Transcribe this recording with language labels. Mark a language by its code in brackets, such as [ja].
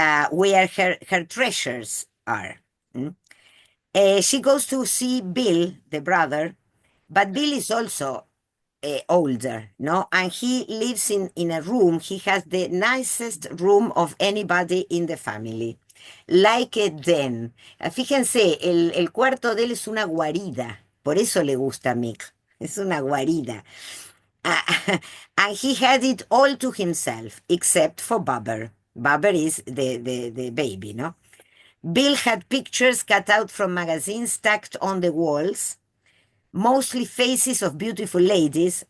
[en] Where her treasures are. She goes to see Bill, the brother, but Bill is also older, no? And he lives in a room. He has the nicest room of anybody in the family. Like a den. [es] Fíjense, el cuarto de él es una guarida. Por eso le gusta a Mick. Es una guarida. [en] And he had it all to himself, except for Bubber. Bubber is the baby, no? Bill had pictures cut out from magazines stacked on the walls, mostly faces of beautiful ladies.